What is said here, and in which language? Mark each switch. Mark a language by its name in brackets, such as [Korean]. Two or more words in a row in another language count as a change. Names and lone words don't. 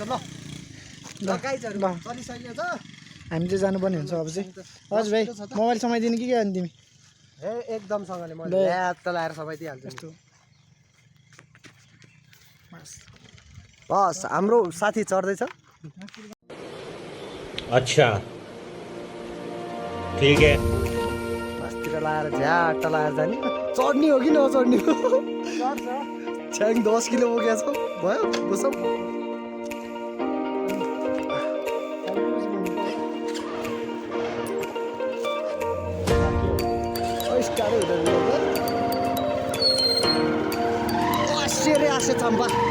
[Nepali] ल गाइजहरु चलिसक्यो त, हामी चाहिँ जानुपर्ने हुन्छ अब चाहिँ। अझ भाइ मोबाइल समाइदिने कि के अनि तिमी? ए एकदमसँगले मैले ल्यात लाएर सबै दिइहाल्छु। बस हाम्रो साथी चढ्दैछ। [Hindi] अच्छा ठीक है। [Nepali] बसतिर लाएर झ्याट लाएर जाने। चढ्ने हो कि नचढ्ने हो? छ्याङ 10 किलो बोकेको छ भयो बसौँ। सेरे आसे चम्पा